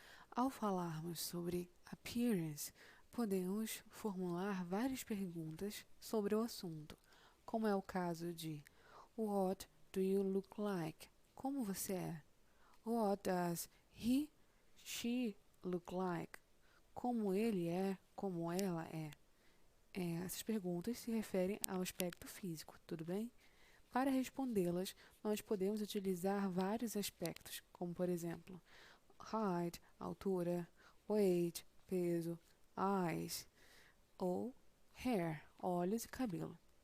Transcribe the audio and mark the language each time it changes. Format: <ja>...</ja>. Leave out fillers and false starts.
<pt>Ao falarmos sobre appearance, podemos formular várias perguntas sobre o assunto, como é o caso de</pt> <en>What do you look like?</en> <pt>Como você é?</pt> <en>What does he, she look like?</en> <pt>Como ele é, como ela é? Essas perguntas se referem ao aspecto físico, tudo bem? Para respondê-las, nós podemos utilizar vários aspectos, como por exemplo, height, altura, weight, peso, eyes, ou hair, olhos e cabelo.</pt>